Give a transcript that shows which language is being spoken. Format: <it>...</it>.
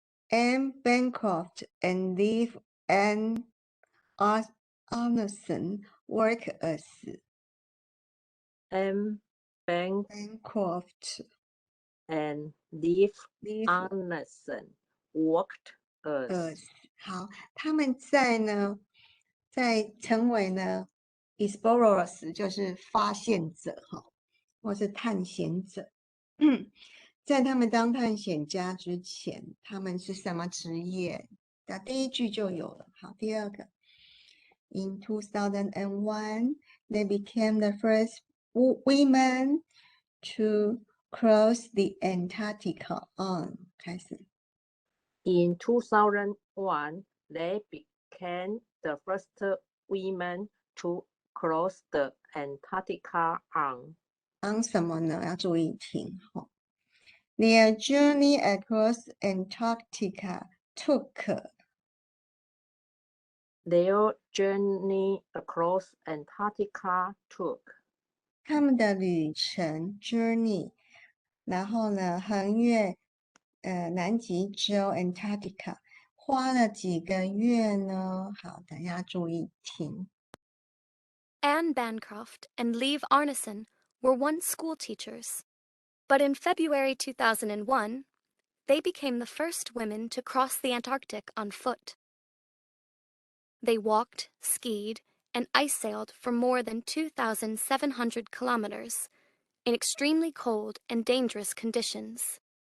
<en>Anne Bancroft and Liv Ann Arneson work as Anne Bancroft and Liv Arneson worked as</en> <zh>好，他们在成为呢 explorers 就是发现者或是探险者。在他们当探险家之前，他们是什么职业？那第一句就有了。好，第二个</zh> <en>，In 2001, they became the first women to cross the Antarctica on 开始。 In 2001, they became the first women to cross the Antarctica on</en> <zh>什么呢？要注意听</zh> <en>Their journey across Antarctica took Their journey across Antarctica took</en> <zh>他们的旅程 journey， 然后呢，横越南极洲 Antarctica 花了几个月呢？好，大家注意听。</zh> <en>Anne Bancroft and Liv Arneson were once school teachers. But in February 2001, they became the first women to cross the Antarctic on foot. They walked, skied, and ice sailed for more than 2,700 kilometers in extremely cold and dangerous conditions.</en>